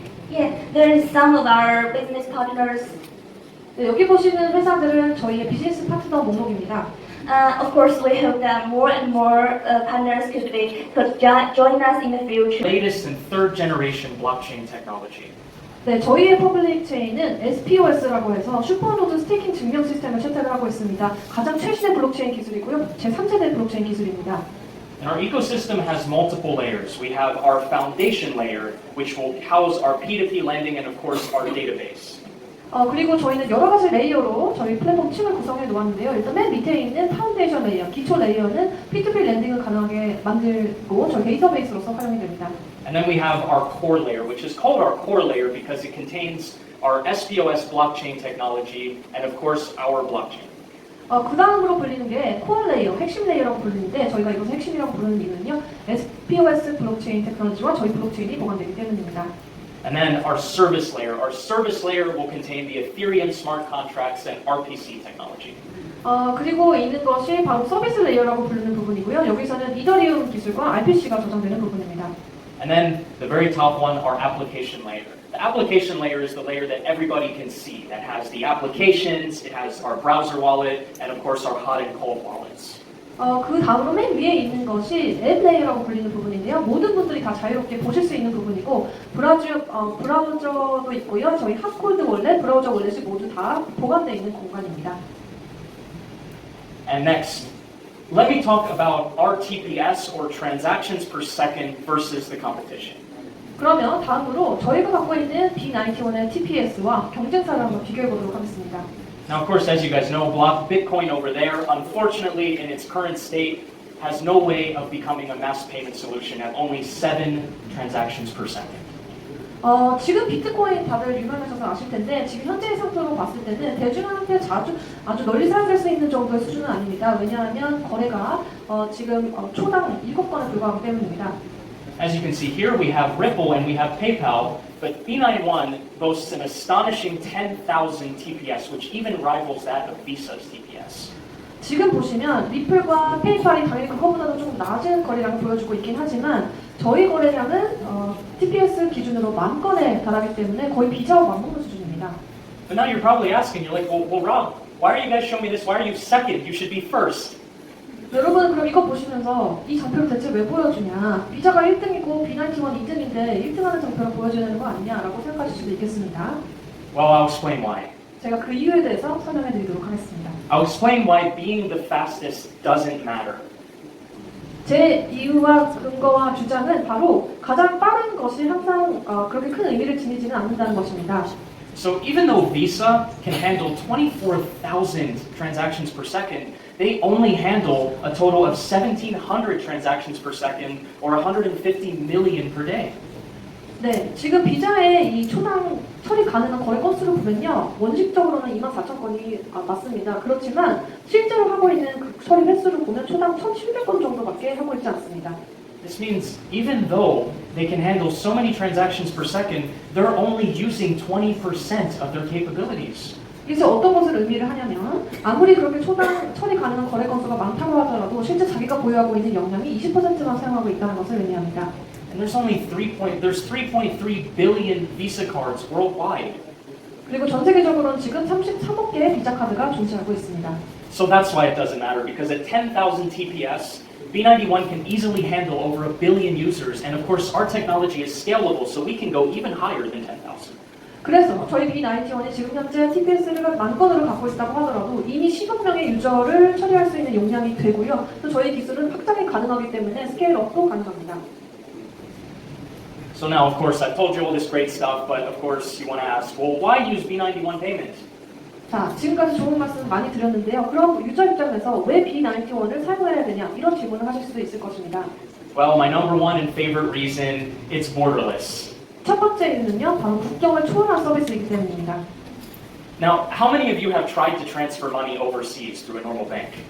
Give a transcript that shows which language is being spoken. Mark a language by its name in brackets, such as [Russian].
[English] Yeah, there is some of our business partners. [Korean] 네, 여기 보시는 회사들은 저희의 비즈니스 파트너 목록입니다. [English] Of course, we hope that more and more partners could join us in the future. Latest and third generation blockchain technology. [Korean] 네, 저희의 퍼블릭 체인은 SPOS라고 해서 슈퍼노드 스테이킹 증명 시스템을 채택을 하고 있습니다. 가장 최신의 블록체인 기술이고요. 제3세대 블록체인 기술입니다. [English] And our ecosystem has multiple layers. We have our foundation layer, which will house our P2P lending and of course our database. [Korean] 그리고 저희는 여러 가지 레이어로 저희 플랫폼 층을 구성해 놓았는데요. 일단 맨 밑에 있는 파운데이션 레이어, 기초 레이어는 P2P 랜딩을 가능하게 만들고 저희 데이터베이스로서 활용이 됩니다. [English] And then we have our core layer, which is called our core layer because it contains our SPOS blockchain technology and of course our blockchain. [Korean] 그 다음으로 불리는 게 코어 레이어, 핵심 레이어라고 불리는데 저희가 이것을 핵심이라고 부르는 이유는요. SPOS 블록체인 테크놀로지와 저희 블록체인이 보관되기 때문입니다. [English] And then our service layer will contain the Ethereum smart contracts and RPC technology. [Korean] 그리고 있는 것이 바로 서비스 레이어라고 부르는 부분이고요. 여기서는 이더리움 기술과 RPC가 저장되는 부분입니다. [English] And then the very top one, our application layer. The application layer is the layer that everybody can see. That has the applications, it has our browser wallet, and of course our hot and cold wallets. [Korean] 그 다음으로 맨 위에 있는 것이 앱 레이어라고 불리는 부분인데요. 모든 분들이 다 자유롭게 보실 수 있는 부분이고 브라우저도 있고요. 저희 핫콜드 월렛, 브라우저 월렛이 모두 다 보관되어 있는 공간입니다. [English] And next, let me talk about our TPS or transactions per second versus the competition. [Korean] 그러면 다음으로 저희가 갖고 있는 B91의 TPS와 경쟁사를 한번 비교해 보도록 하겠습니다. [English] Now, of course, as you guys know, Bitcoin over there, unfortunately, in its current state, has no way of becoming a mass payment solution at only 7 transactions per second. [Korean] 지금 비트코인 다들 유명하셔서 아실 텐데 지금 현재의 상태로 봤을 때는 대중한테 아주 널리 사용될 수 있는 정도의 수준은 아닙니다. 왜냐하면 거래가 지금 초당 7건에 불과하기 때문입니다. [English] As you can see here, we have Ripple and we have PayPal, but B91 boasts an astonishing 10,000 TPS, which even rivals that of Visa's TPS. [Korean] 지금 보시면 리플과 페이팔이 당연히 그거보다도 좀 낮은 거래량을 보여주고 있긴 하지만 저희 거래량은 TPS 기준으로 10,000건에 달하기 때문에 거의 비자와 맞먹는 수준입니다. [English] But now you're probably asking, you're like, well, Rob, why are you guys showing me this? Why are you second? You should be first. [Korean] 여러분 그럼 이거 보시면서 이 장표를 대체 왜 보여주냐? 비자가 1등이고 B91 2등인데 1등하는 장표를 보여줘야 되는 거 아니냐라고 생각하실 수도 있겠습니다. [English] Well, I'll explain why. [Korean] 제가 그 이유에 대해서 설명해 드리도록 하겠습니다. [English] I'll explain why being the fastest doesn't matter. [Korean] 제 이유와 근거와 주장은 바로 가장 빠른 것이 항상 그렇게 큰 의미를 지니지는 않는다는 것입니다. [English] So even though Visa can handle 24,000 transactions per second, they only handle a total of 1,700 transactions per second or 150 million per day. [Korean] 네, 지금 비자의 이 초당 처리 가능한 거래 건수를 보면요. 원칙적으로는 24,000건이 맞습니다. 그렇지만 실제로 하고 있는 그 처리 횟수를 보면 초당 1,700건 정도밖에 하고 있지 않습니다. [English] This means even though they can handle so many transactions per second, they're only using 20% of their capabilities. [Korean] 이제 어떤 것을 의미를 하냐면 아무리 그렇게 초당 처리 가능한 거래 건수가 많다고 하더라도 실제 자기가 보유하고 있는 역량이 20%만 사용하고 있다는 것을 의미합니다. [English] And there's 3.3 billion Visa cards worldwide. [Korean] 그리고 전 세계적으로는 지금 33억 개의 비자 카드가 존재하고 있습니다. [English] So that's why it doesn't matter, because at 10,000 TPS, B91 can easily handle over 1 billion users, and of course our technology is scalable, so we can go even higher than 10,000. [Korean] 그래서 저희 B91이 지금 현재 TPS를 10,000건으로 갖고 있다고 하더라도 이미 10억 명의 유저를 처리할 수 있는 용량이 되고요. 또 저희 기술은 확장이 가능하기 때문에 스케일업도 가능합니다. [English] So now, of course, I've told you all this great stuff, but of course you want to ask, well, why use B91 payment? [Korean] 자, 지금까지 좋은 말씀 많이 드렸는데요. 그럼 유저 입장에서 왜 B91을 사용해야 되냐? 이런 질문을 하실 수도 있을 것입니다. [English] Well, my number one and favorite reason, it's borderless. [Korean] 첫 번째 이유는요, 바로 국경을 초월한 서비스이기 때문입니다. [English] Now, how many of you have tried to transfer money overseas through a normal bank?